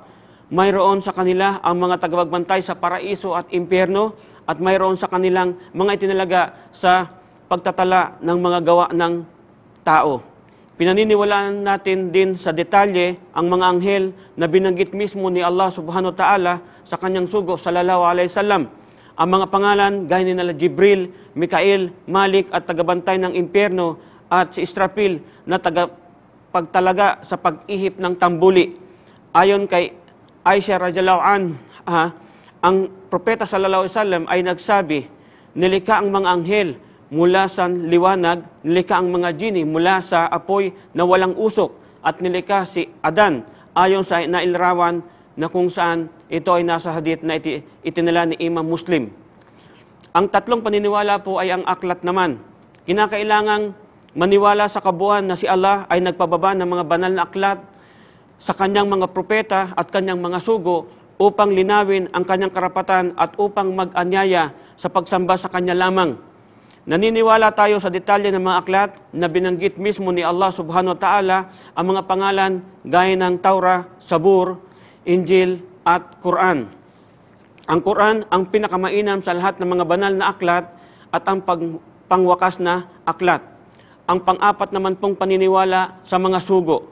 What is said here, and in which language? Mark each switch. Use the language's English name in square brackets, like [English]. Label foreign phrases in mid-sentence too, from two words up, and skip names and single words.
[Filipino] Mayroon sa kanila ang mga tagapagbantay sa paraiso at impyerno. At mayroon sa kanilang mga itinalaga sa pagtatala ng mga gawa ng tao. Pinaniniwalaan natin din sa detalye ang mga anghel na binanggit mismo ni Allah [Arabic] سبحانه وتعالى [Filipino] sa kanyang sugo [Arabic] صلى الله عليه وسلم. [Filipino] Ang mga pangalan gaya ni nila Jibril, Mikael, Malik at tagabantay ng impyerno, at si Israfil na tagapagtalaga sa pag-ihip ng tambuli. Ayon kay Aisha [Arabic] رضي الله عنها, [Filipino] ang propeta [Arabic] صلى الله عليه وسلم [Filipino] ay nagsabi, nilikha ang mga anghel mula sa liwanag, nilikha ang mga jini mula sa apoy na walang usok, at nilikha si Adan ayon sa nailarawan na kung saan ito ay nasa hadith na itinala ni Imam Muslim. Ang tatlong paniniwala po ay ang aklat naman. Kinakailangang maniwala sa kabuuan na si Allah ay nagpababa ng mga banal na aklat sa kanyang mga propeta at kanyang mga sugo upang linawin ang kanyang karapatan at upang mag-anyaya sa pagsamba sa kanya lamang. Naniniwala tayo sa detalye ng mga aklat na binanggit mismo ni Allah [Arabic] سبحانه وتعالى, [Filipino] ang mga pangalan gaya ng Taurah, Sabur, Injil at Quran. Ang Quran ang pinakamainam sa lahat ng mga banal na aklat at ang pangwakas na aklat. Ang pang-apat naman pong paniniwala sa mga sugo.